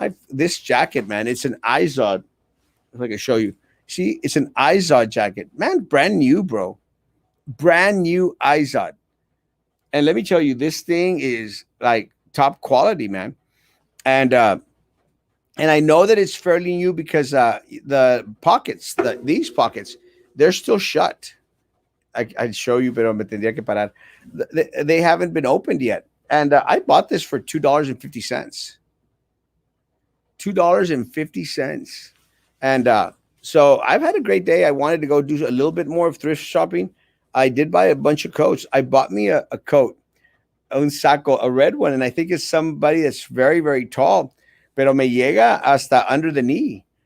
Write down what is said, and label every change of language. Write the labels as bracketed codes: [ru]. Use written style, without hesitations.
[en] This jacket, man, it's an Izod. If I can show you, see, it's an Izod jacket, man, brand new, bro, brand new Izod. And let me tell you, this thing is like top quality, man. And I know that it's fairly new because the pockets, these pockets, they're still shut. I'd show you, [es] pero me tendría que parar. [en] They haven't been opened yet. And I bought this for $2.50. $2.50. And so I've had a great day. I wanted to go do a little bit more of thrift shopping. I did buy a bunch of coats. I bought me a coat, [es] un saco, [en] a red one, and I think it's somebody that's very, very tall, [es] pero me llega hasta [en] under the knee.